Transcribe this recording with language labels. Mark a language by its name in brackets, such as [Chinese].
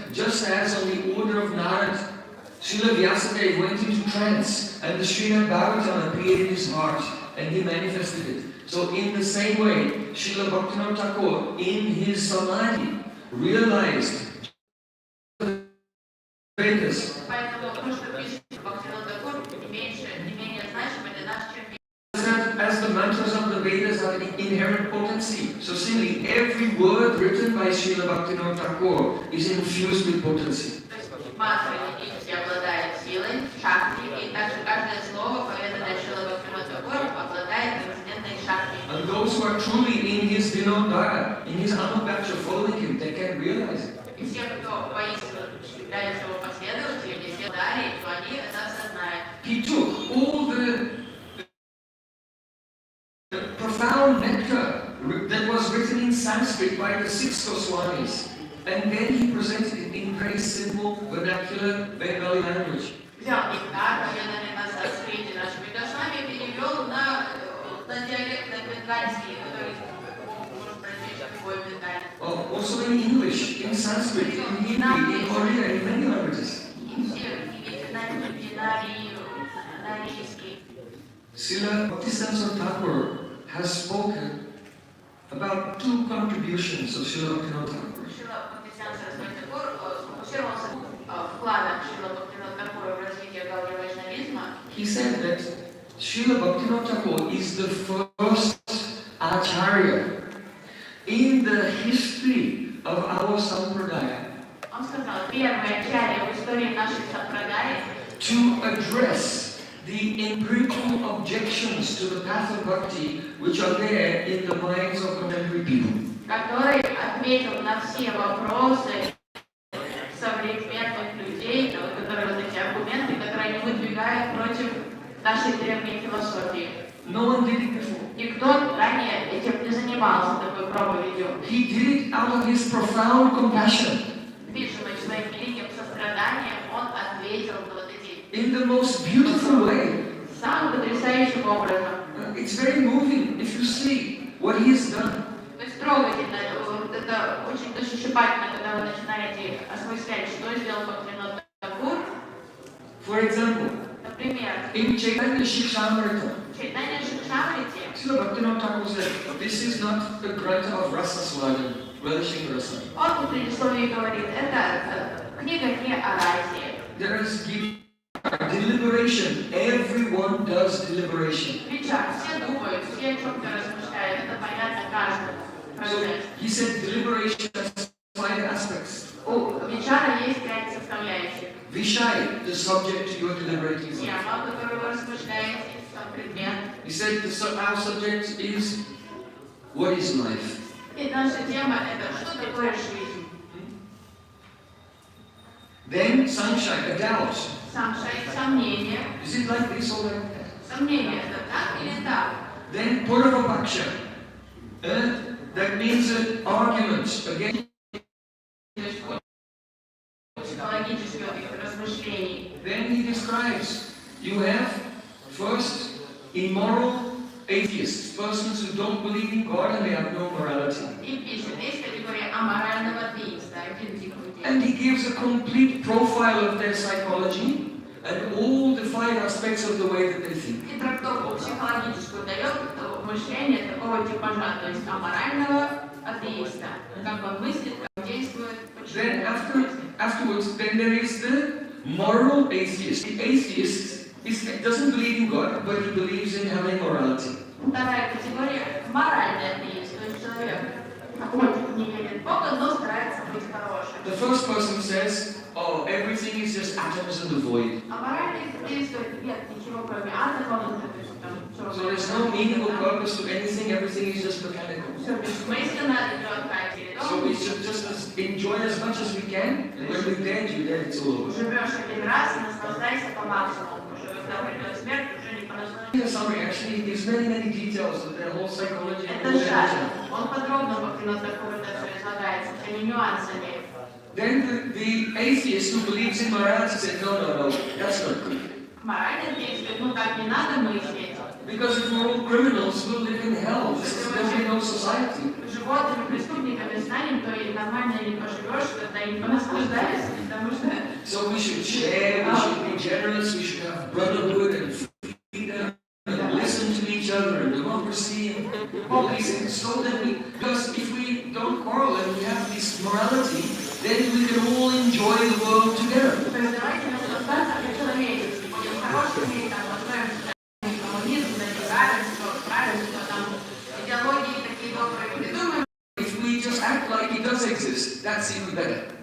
[English] Just as on the order of Narad, Srila Vyasadeva went into trance and the Srimad Bhagavatam appeared in his heart and he manifested it. So in the same way, Srila Bhaktivinoda Thakur in his Samadhi realized the Vedas. [Russian] Поэтому то, что пишет Бхактивинода Тхакур, не менее значимо для нас, чем [English] As the mantras of the Vedas have inherent potency, so similarly, every word written by Srila Bhaktivinoda Thakur is infused with potency. [Russian] мантры ведически обладают силой, шакти, и также каждое слово, поведанное Шрила Бхактивинода Тхакур, обладает трансцендентной шакти. [English] And those who are truly in his Vinodara, in his Anugacha, following him, they can realize it. [Russian] И все, кто воистину являются его последователями, все дари, то они это осознают. [English] He took all the profound nectar that was written in Sanskrit by the six Goswamis, and then he presented it in very simple, vernacular Bengali language. [Russian] Взял нектар, поведанный на санскрите нашими Госвами, перевел на диалект, на бенгальский, который может прочесть любой бенгальский. [English] Also in English, in Sanskrit, in Hindi, in Korean, in many languages. [Russian] И все, и на [English] Srila Bhaktisiddhanta Thakur has spoken about two contributions of Srila Bhaktivinoda Thakur. [Russian] Шрила Бхактисиданта Сарасвати Тхакур сфокусировался вкладом Шрила Бхактивинода Тхакура в развитие гаудия вайшнавизма. [English] He said that Srila Bhaktivinoda Thakur is the first acharya in the history of our sampradaya [Russian] Он сказал, первый ачарья в истории нашей сампрадаи [English] to address the empirical objections to the path of bhakti which are there in the minds of contemporary people. [Russian] который ответил на все вопросы современных людей, которые вот эти аргументы, которые они выдвигают против нашей древней философии. [English] No one did it before. [Russian] Никто ранее этим не занимался такой проповедью. [English] He did it out of his profound compassion. [Russian] Движимый своим великим состраданием, он ответил на вот эти [English] In the most beautiful way. [Russian] самым потрясающим образом. [English] It's very moving if you see what he has done. [Russian] То есть трогательно, это очень душещипательно, когда вы начинаете осмыслять, что сделал Бхактивинода Тхакур. [English] For example, [Russian] Например, [English] in Chaitanya Shikshamrita, [Russian] Чайтанья Шикшамрити, [English] Srila Bhaktivinoda Thakur said, this is not the granta of rasa swadan, relishing rasa. [Russian] он в предисловии говорит, это книга не о расе. [English] There is deliberation. Everyone does deliberation. [Russian] Вечер, все думают, все о чем-то размышляют, это понятно каждому. [English] So he said deliberation has 5 aspects. [Russian] У вечера есть 5 составляющих. [English] Vishai, the subject you are deliberating on. [Russian] Тема, о которой вы размышляете, сам предмет. [English] He said our subject is what is life. [Russian] И наша тема это что такое жизнь. [English] Then sunshine, a doubt. [Russian] Самшай, сомнение. [English] Is it like this or like that? [Russian] Сомнение это так или так. [English] Then puravapaksha. That means an argument against. [Russian] Психологических размышлений. [English] Then he describes, you have first immoral atheists, persons who don't believe in God and they have no morality. [Russian] И пишет, есть категория аморального атеиста, один тип людей. [English] And he gives a complete profile of their psychology and all the 5 aspects of the way that they think. [Russian] И трактовку психологическую дает мышление такого типажа, то есть аморального атеиста. Как он мыслит, как действует, [English] Then [Russian] почему. [English] afterwards, then there is the moral atheist. The atheist doesn't believe in God, but he believes in having morality. [Russian] Вторая категория – моральный атеист, то есть человек, хоть не верит в Бога, но старается быть хорошим. [English] The first person says, oh, everything is just atoms in the void. [Russian] А моральный атеист говорит, нет, ничего кроме атомов, то есть там [English] So there's no meaning or purpose to anything, everything is just mechanical. [Russian] все бессмысленно, идет как [English] So we should just enjoy as much as we can, and when we're dead, you're dead, it's all over. [Russian] живешь один раз, наслаждайся по максимуму, уже когда придет смерть, уже не понаслаждайся. [English] In summary, actually, he gives many details of their whole psychology and [Russian] Это [English] whole [Russian] жаль. [English] religion. [Russian] Он подробно Бхактивинода Тхакур это все излагает, с этими нюансами. [English] Then the atheist who believes in morality said, no, that's not good. [Russian] Моральный атеист говорит, ну так не надо мыслить. [English] Because if we're all criminals, we'll live in hell. There will be no society. [Russian] Животными преступниками станем, то и нормально не поживешь, тогда и не понаслаждаешься, потому что... [English] So we should share, we should be generous, we should have brotherhood and freedom, and listen to each other, and democracy, and all these things. So that because if we don't quarrel and we have this morality, then we can all enjoy the world together. [Russian] То есть давайте наслаждаться по-человечески, будем хорошими, там, относимся к коммунизму, равенство, там, идеологии такие добрые, придумаем. [English] If we just act like it does exist, that's even better.